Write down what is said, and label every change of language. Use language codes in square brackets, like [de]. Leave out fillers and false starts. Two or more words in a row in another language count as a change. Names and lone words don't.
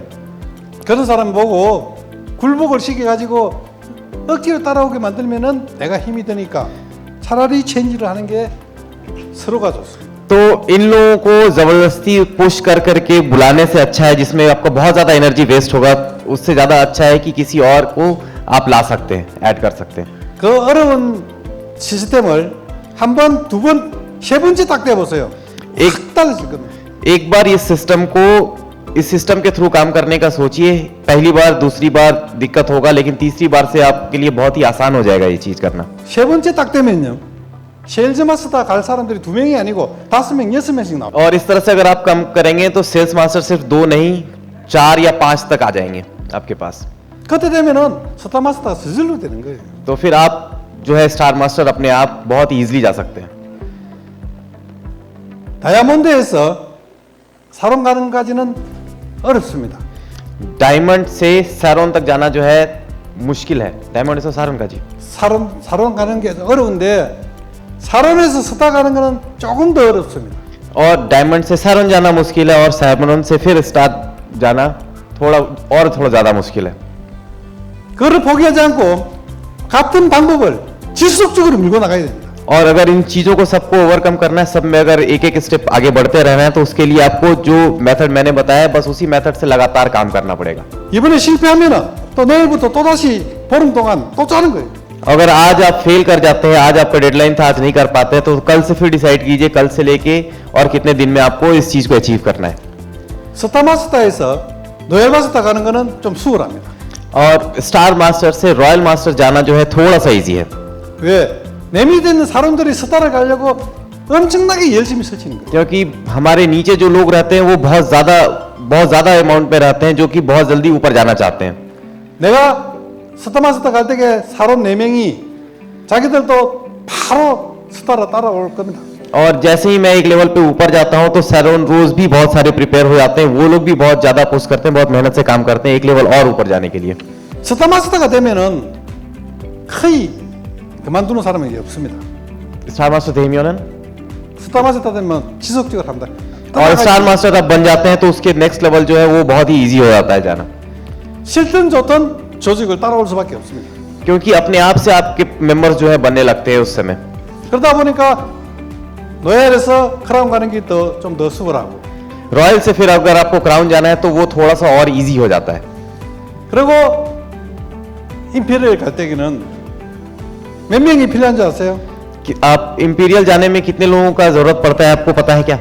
[ko] 그런 사람 보고 굴복을 시켜가지고 억지로 따라오게 만들면은 내가 힘이 드니까 차라리 체인지를 하는 게 서로가 좋습니다. [hi] तो इन लोगों को जबरदस्ती पुश कर करके बुलाने से अच्छा है, जिसमें आपका बहुत ज्यादा [en] energy waste [hi] होगा, उससे ज्यादा अच्छा है कि किसी और को आप ला सकते हैं, ऐड कर सकते हैं। [ko] 그 어려운 시스템을 한 번, 두 번, 세 번째 딱 대보세요. 확 달라질 겁니다. [hi] एक बार इस सिस्टम के थ्रू काम करने का सोचिए, पहली बार दूसरी बार दिक्कत होगा लेकिन तीसरी बार से आपके लिए बहुत ही आसान हो जाएगा ये चीज करना। [ko] 세 번째 딱 되면요, 세일즈 마스터 갈 사람들이 2명이 아니고 5명, 6명씩 나와요. [hi] और इस तरह से अगर आप काम करेंगे तो सेल्स मास्टर सिर्फ 2 नहीं 4 या 5 तक आ जाएंगे आपके पास। [ko] 그때 되면은 스타 마스터가 스스로 되는 거예요. [hi] तो फिर आप जो है स्टार मास्टर अपने आप बहुत इजीली जा सकते हैं। [ko] 다이아몬드에서 사론 가는 까지는 어렵습니다. [hi] डायमंड से सारोन तक जाना जो है मुश्किल है। डायमंड से सारोन का जी [ko] 사론 가는 게 어려운데 사론에서 스타 가는 거는 조금 더 어렵습니다. [hi] और डायमंड से सारोन जाना मुश्किल है और सारोन से फिर स्टार जाना थोड़ा ज्यादा मुश्किल है। [ko] 그거를 포기하지 않고 같은 방법을 지속적으로 밀고 나가야 됩니다. [hi] और अगर इन चीजों को सबको ओवरकम करना है, सब में अगर एक एक स्टेप आगे बढ़ते रहना है, तो उसके लिए आपको जो मेथड मैंने बताया बस उसी मेथड से लगातार काम करना पड़ेगा। [ko] 이번에 실패하면은 또 내일부터 또 다시 보름 동안 또 짜는 거예요. [hi] अगर आज आप फेल कर जाते हैं, आज आपका डेडलाइन था, आज नहीं कर पाते हैं, तो कल से फिर डिसाइड कीजिए कल से लेके और कितने दिन में आपको इस चीज को अचीव करना है। [ko] 스타마스터에서 노엘 마스터 가는 거는 좀 수월합니다. [hi] और स्टार मास्टर से रॉयल मास्टर जाना जो है थोड़ा सा इजी है। [ko] 왜? 내 밑에 있는 사람들이 스타를 가려고 엄청나게 열심히 설치는 거예요. [hi] क्योंकि हमारे नीचे जो लोग रहते हैं वो बहुत ज्यादा अमाउंट पे रहते हैं, जो कि बहुत जल्दी ऊपर जाना चाहते हैं। [ko] 내가 스타마스터 갈 때에 사람 4명이 자기들도 바로 스타로 따라올 겁니다. [hi] और जैसे ही मैं एक लेवल पे ऊपर जाता हूं तो सैरोन रोज भी बहुत सारे प्रिपेयर हो जाते हैं, वो लोग भी बहुत ज्यादा पुश करते हैं, बहुत मेहनत से काम करते हैं एक लेवल और ऊपर जाने के लिए। [ko] 스타마스터가 되면은 거의 그만두는 사람이 없습니다. स्टार मास्टर 되면은 스타마스터 되면 지속적으로 합니다. [hi] और स्टार मास्टर अब बन जाते हैं तो उसके [en] next level [hi] जो है वो बहुत ही इजी हो जाता है जाना, [ko] 싫든 좋든 조직을 따라올 수밖에 없습니다. [hi] क्योंकि अपने आप से आपके मेंबर्स जो है बनने लगते हैं उस समय। [ko] 그러다 보니까 노엘에서 크라운 가는 게 좀 더 수월하고, [hi] रॉयल से फिर अगर आपको क्राउन जाना है तो वो थोड़ा सा और इजी हो जाता है। [ko] 그리고 임페리얼 갈 때에는 몇 명이 필요한 줄 아세요? [hi] कि आप इंपीरियल जाने में कितने लोगों का जरूरत पड़ता है आपको पता है क्या?